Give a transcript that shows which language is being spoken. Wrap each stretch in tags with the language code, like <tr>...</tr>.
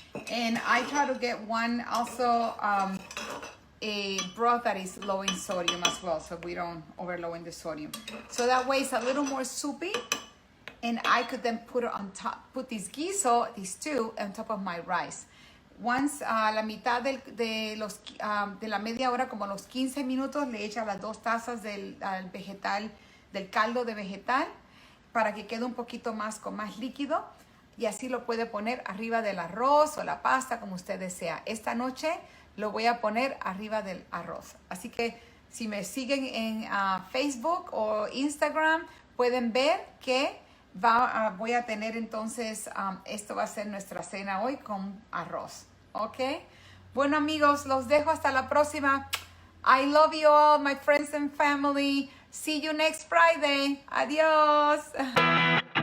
<en>And I try to get one also, a broth that is low in sodium as well, so we don't overload in the sodium. So that way it's a little more soupy, and I could then put it on top, put this guiso, this stew, on top of my rice.</en> <es>Once la mitad de la media hora, como los 15 minutos, le echa las 2 tazas del caldo de vegetal para que quede un poquito más líquido y así lo puede poner arriba del arroz o la pasta como usted desea. Esta noche lo voy a poner arriba del arroz. Así que si me siguen en Facebook o Instagram, pueden ver que voy a tener entonces, esto va a ser nuestra cena hoy con arroz. ¿Ok? Bueno, amigos, los dejo hasta la próxima.</es> <en>I love you all, my friends and family. See you next Friday.</en> <es>Adiós.</es>